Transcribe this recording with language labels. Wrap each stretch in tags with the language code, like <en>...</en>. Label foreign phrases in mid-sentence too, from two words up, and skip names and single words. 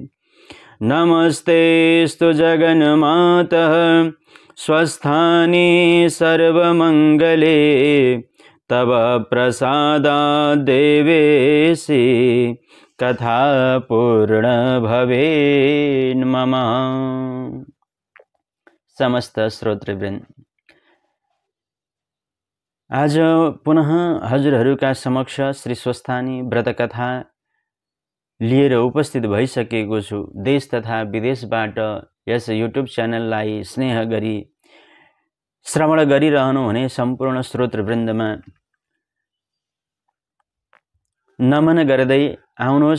<sa>नमस्तेऽस्तु जगन्मातः स्वस्थानि सर्वमङ्गले तव प्रसादाद् देवेशि कथा पूर्ण भवेन् मम।</sa> <ne>समस्त श्रोतृवृन्द, आज पुनः हजुरहरूका समक्ष श्री स्वस्थानी व्रत कथा लिएर उपस्थित भइसकेको छु। देश तथा विदेशबाट यस युट्युब च्यानललाई स्नेह गरी श्रवण गरिरहनु हुने सम्पूर्ण श्रोतृवृन्दमा नमन गर्दै आउनुहोस्।</ne>